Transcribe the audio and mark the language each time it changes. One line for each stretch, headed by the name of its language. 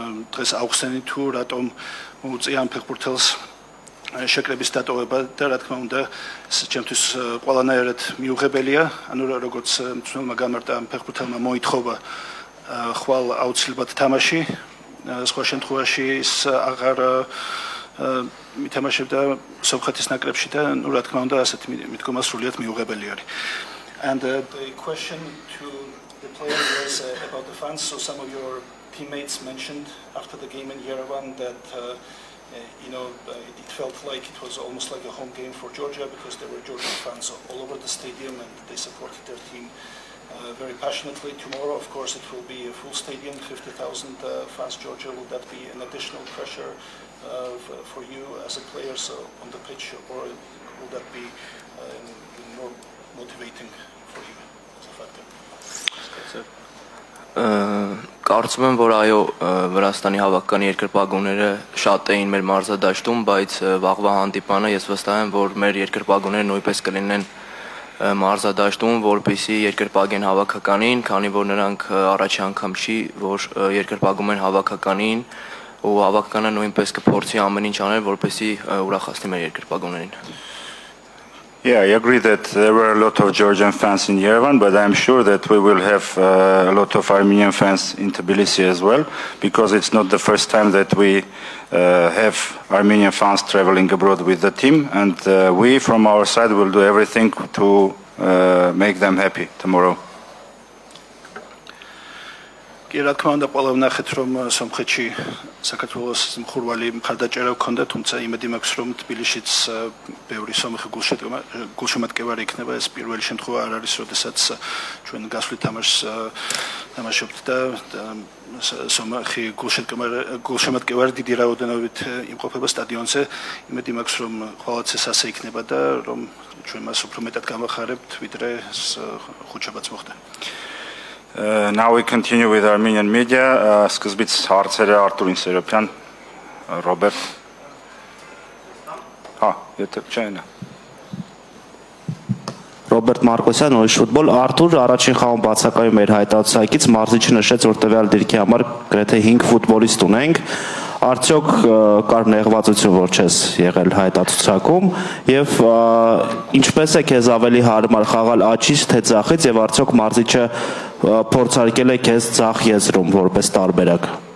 Georgian: დღეს აუხსენი თუ რატომ მოუწია ამ ფეხბურთელს შეკრების დატოვება და რა თქმა უნდა ეს ჩემთვის ყველანაირად მიუღებელია, ანუ როგორც მწვრთნელმა გამარტა ამ ფეხბურთელმა მოითხოვა ხვალ აუცილებლად თამაში, სხვა შემთხვევაში ის აღარ მითამაშებდა სომხეთის ნაკრებში და ნუ რა თქმა უნდა ასეთი მიდგომა სრულიად მიუღებელი არის.
English: And the question to the player was about the fans. So some of your teammates mentioned after the game in Yerevan that it felt like it was almost like a home game for Georgia because there were Georgian fans all over the stadium and they supported their team very passionately. Tomorrow, of course, it will be a full stadium, 50,000 fans. Georgia, will that be an additional pressure for you as a player on the pitch, or will that be more motivating for you as a factor?
Armenian: Կարծում եմ, որ այո, Վրաստանի հավաքականի երկրպագուները շատ էին մեր մարզադաշտում, բայց վաղվա հանդիպանը ես վստահ եմ, որ մեր երկրպագուները նույնպես կլինեն մարզադաշտում, որպեսզի երկրպագեն հավաքականին, քանի որ նրանք առաջի անգամ չի, որ երկրպագում են հավաքականին, ու հավաքականը նույնպես կփորձի ամեն ինչ անել, որպեսզի ուրախացնի մեր երկրպագուներին։
English: Yeah, I agree that there were a lot of Georgian fans in Yerevan, but I'm sure that we will have a lot of Armenian fans in Tbilisi as well, because it's not the first time that we have Armenian fans traveling abroad with the team, and we from our side will do everything to make them happy tomorrow.
Georgian: Რა თქმა უნდა, ყველა ვნახეთ, რომ სომხეთში საქართველოს მხურვალი მხარდაჭერა გქონდა, თუმცა იმედი მაქვს, რომ თბილისშიც ბევრი სომხი გულშემატკივარი იქნება. ეს პირველი შემთხვევა არ არის, როდესაც ჩვენ გასვლით თამაშს თამაშობთ და სომხი გულშემატკივარი დიდი რაოდენობით იმყოფება სტადიონზე. იმედი მაქვს, რომ ყოველთვის ეს ასე იქნება და რომ ჩვენ მას უფრო მეტად გავახარებთ, ვიდრე ხუთშაბათს მოხდა.
English: Now we continue with Armenian media.
Armenian: Սկզբից հարցերը Արտուրին Սերոպյան, Ռոբերտ։ Եթե չեն։ Ռոբերտ Մարկոսյան, Նորից ֆուտբոլ։ Արտուր առաջին խաղում բացակայում էր հայտարարությունից, մարզիչը նշեց, որ տվյալ դիրքի համար գրեթե 5 ֆուտբոլիստ ունենք։ Արդյոք կար նեղվածություն, որ չես եղել հայտարարությունում եւ ինչպես է քեզ ավելի հարմար խաղալ աչից թե ձախից եւ արդյոք մարզիչը փորձարկել է քեզ ձախ եզրում որպես տարբերակ։